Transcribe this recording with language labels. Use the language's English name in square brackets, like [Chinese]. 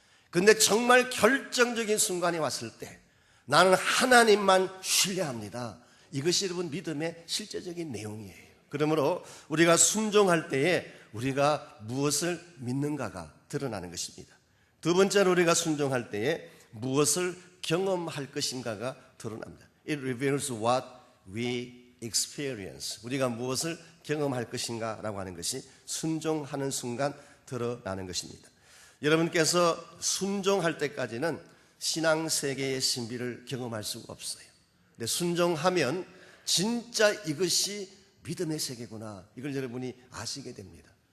[Korean] 근데 정말 결정적인 순간이 왔을 때 나는 하나님만 신뢰합니다. 이것이 여러분 믿음의 실제적인 내용이에요. 그러므로 우리가 순종할 때에 우리가 무엇을 믿는가가 드러나는 것입니다. 두 번째로 우리가 순종할 때에 무엇을 경험할 것인가가 드러납니다. [English] It reveals what we experience. [Korean] 우리가 무엇을 경험할 것인가 라고 하는 것이 순종하는 순간 드러나는 것입니다. 여러분께서 순종할 때까지는 신앙세계의 신비를 경험할 수가 없어요. 근데 순종하면 진짜 이것이 믿음의 세계구나, 이걸 여러분이 아시게 됩니다.